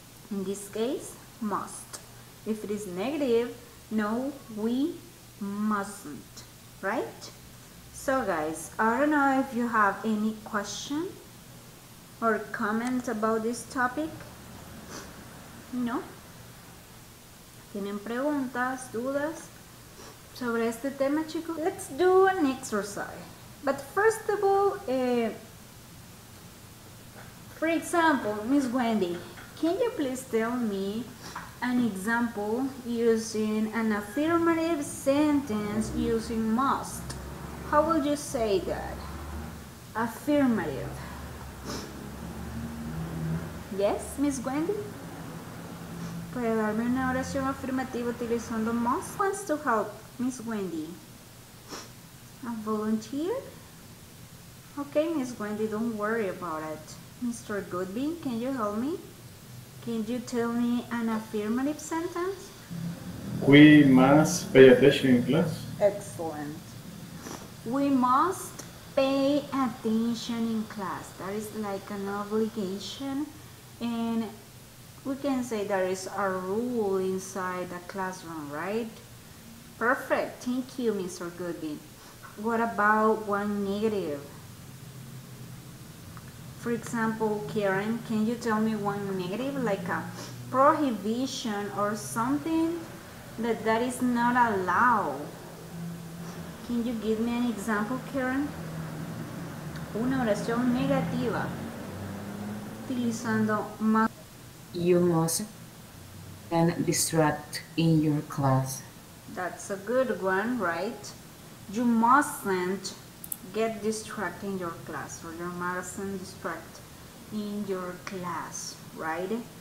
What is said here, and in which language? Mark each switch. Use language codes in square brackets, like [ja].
[en] In this case, must. If it is negative, no, we mustn't, right? So guys, I don't know if you have any question or comment about this topic. No? [es] ¿Tienen preguntas, dudas sobre este tema, chicos? [en] Let's do an exercise. But first of all, for example, Miss Wendy, can you please tell me an example using an affirmative sentence using must? How will you say that? Affirmative. Yes, Miss Wendy? [es] ¿Puede darme una oración afirmativa utilizando must? [en] Who wants to help Miss Wendy? A volunteer? Okay, Miss Wendy, don't worry about it. Mr. Goodby, can you help me? Can you tell me an affirmative sentence? We must pay attention in class. Excellent. We must pay attention in class. That is like an obligation, and we can say there is a rule inside the classroom, right? Perfect. Thank you, Mr. Goodby. What about one negative? For example, Karen, can you tell me one negative, like a prohibition or something that is not allowed? Can you give me an example, Karen? [es] Una oración negativa utilizando must. [en] You mustn't distract in your class. That's a good one, right? You mustn't get distracted in your class, or you mustn't distract in your class, right?